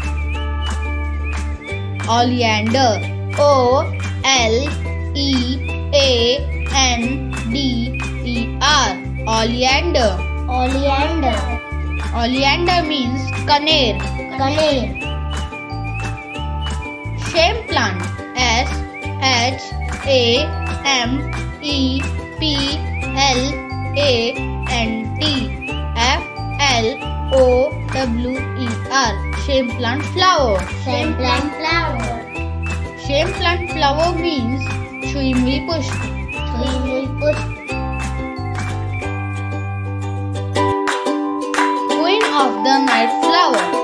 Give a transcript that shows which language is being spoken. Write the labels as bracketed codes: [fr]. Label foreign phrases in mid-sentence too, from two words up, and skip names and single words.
[en] Oleander. OLEANDER. Oleander. Oleander. Oleander means Kaner. Kaner. Shame plant. SHAMEPLANT. Shame plant flower. Shame plant flower. Shame plant flower means Chuimli Pushp. Chuimli pushp. Queen of the night flower.